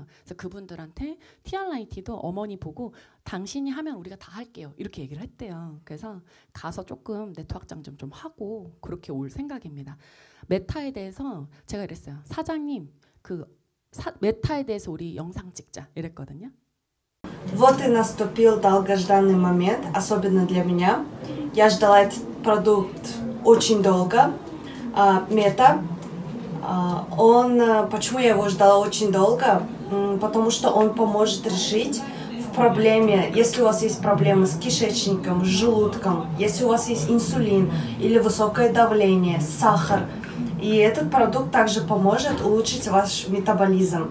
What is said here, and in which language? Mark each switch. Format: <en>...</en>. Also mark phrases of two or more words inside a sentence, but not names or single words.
<ko>그래서 그분들한테 TRIT도 어머니 보고 당신이 하면 우리가 다 할게요. 이렇게 얘기를 했대요. 그래서 가서 조금 네트워크 확장 좀 하고 그렇게 올 생각입니다. 메타에 대해서 제가 이랬어요. 사장님 메타에 대해서 우리 영상 찍자 이랬거든요.</ko> <ru>Вот и наступил долгожданный момент, особенно для меня. Я ждала этот продукт очень долго. Мета. Почему я его ждала очень долго? Потому что он поможет решить в проблеме, если у вас есть проблемы с кишечником, с желудком, если у вас есть инсулин или высокое давление, сахар, И этот продукт также поможет улучшить ваш метаболизм.</ru>